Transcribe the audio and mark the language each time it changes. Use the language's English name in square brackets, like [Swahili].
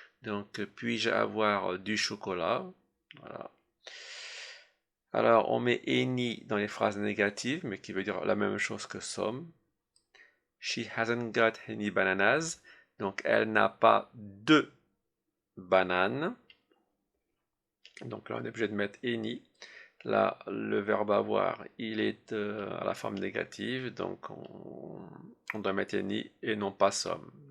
[French] Donc, puis-je avoir du chocolat? Voilà. Alors, on met any dans les phrases négatives, mais qui veut dire la même chose que some. [English] She hasn't got any bananas. [French] Donc, elle n'a pas de bananes. Donc là, on est obligé de mettre any. Là, le verbe avoir, il est à la forme négative, donc on doit mettre any et non pas some.